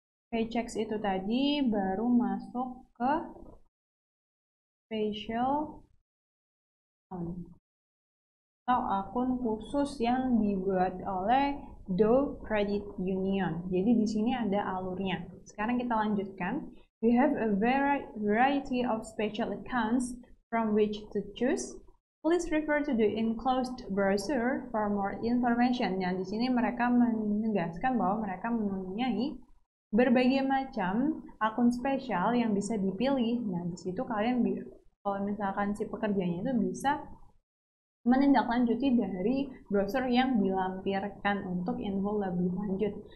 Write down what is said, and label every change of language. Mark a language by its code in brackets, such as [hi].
[id] Paychecks itu tadi baru masuk ke special account atau akun khusus yang dibuat oleh [en] the credit union. [id] Jadi di sini ada alurnya. Sekarang kita lanjutkan. [en] We have a variety of special accounts from which to choose. Please refer to the enclosed brochure for more information. [id] Yang di sini mereka menegaskan bahwa mereka mempunyai berbagai macam akun spesial yang bisa dipilih. Nah, di situ kalian kalau misalkan si pekerjanya itu bisa menindaklanjuti dari brosur yang dilampirkan untuk info lebih lanjut.